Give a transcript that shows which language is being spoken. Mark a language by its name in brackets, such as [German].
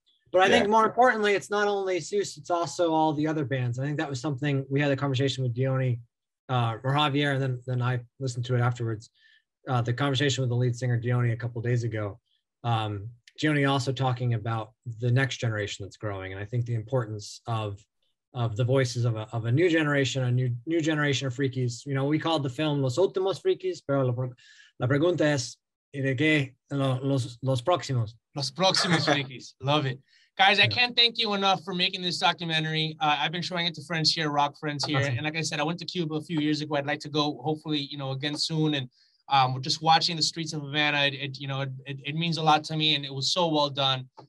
[English] But I think more importantly, it's not only Zeus, it's also all the other bands. I think that was something we had a conversation with Diony or Javier, and then I listened to it afterwards. The conversation with the lead singer Diony a couple of days ago. Diony also talking about the next generation that's growing, and I think the importance of the voices of a new generation, a new generation of frikis. We called the film [Spanish] Los Últimos Frikis, pero la pregunta es, ¿y de qué los próximos? Los próximos frikis. [English] Love it. Guys, I can't thank you enough for making this documentary. I've been showing it to friends here, rock friends here. And like I said, I went to Cuba a few years ago. I'd like to go, hopefully, again soon. And we're just watching the streets of Havana. It means a lot to me, and it was so well done.